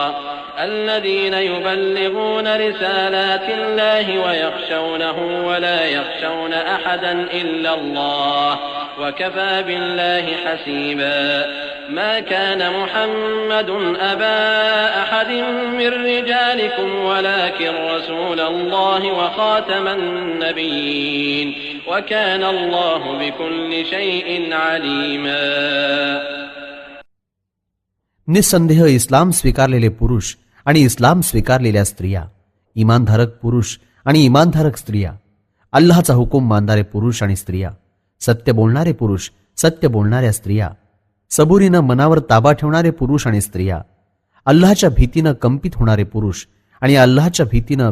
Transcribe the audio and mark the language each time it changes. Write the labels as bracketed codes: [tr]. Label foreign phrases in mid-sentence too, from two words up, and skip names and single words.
[ar] الذين يبلغون رسالات الله ويخشونه ولا يخشون أحدا إلا الله وكفى بالله حسيبا ما كان محمد أبا أحد من رجالكم ولكن رسول الله وخاتم النبيين وكان الله بكل شيء عليما. [mr] निसंदेह इस्लाम स्वीकारलेले पुरुष आणि इस्लाम स्वीकारलेल्या स्त्रिया, इमानधारक पुरुष आणि इमानधारक स्त्रिया, अल्लाहचा हुकूम मानणारे पुरुष आणि स्त्रिया, सत्य बोलणारे पुरुष, सत्य बोलणाऱ्या स्त्रिया, सबुरीनं मनावर ताबा ठेवणारे पुरुष आणि स्त्रिया, अल्लाहच्या भीतीनं कंपित होणारे पुरुष आणि अल्लाहच्या भीतीनं